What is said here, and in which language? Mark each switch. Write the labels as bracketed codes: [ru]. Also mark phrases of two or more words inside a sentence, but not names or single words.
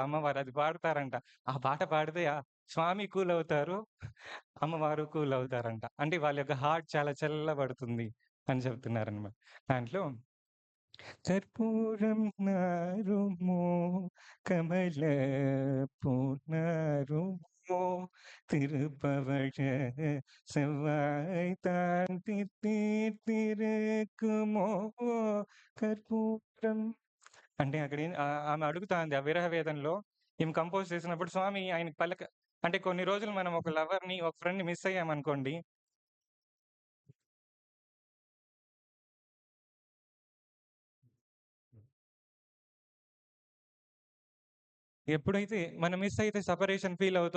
[te] అమ్మవారు అది పాడతారంట. ఆ పాట పాడితే స్వామి కూల్ అవుతారు. అమ్మవారు కూల్ అవుతారంట. అంటే వాళ్ళ యొక్క హార్ట్ చాలా చల్లబడుతుంది అని చెప్తున్నారనమాట. దాంట్లో [ta] கற்பூரம் நாறுமோ கமலப்பூ நாறுமோ திருப்பவழ செவ்வாய் தான் தித்திருக்குமோ [te] కర్పూరం అంటే అక్కడ ఆమె అడుగుతాంది ఆ విరహ వేదనలో ఈమె కంపోజ్ చేసినప్పుడు స్వామి ఆయనకి అంటే కొన్ని రోజులు మనం ఒక లవర్‌ని, ఒక ఫ్రెండ్‌ని మిస్ అయ్యామనుకోండి. ఎప్పుడైతే మనం మిస్ అయితే [en] separation feel [te] అవుతాం.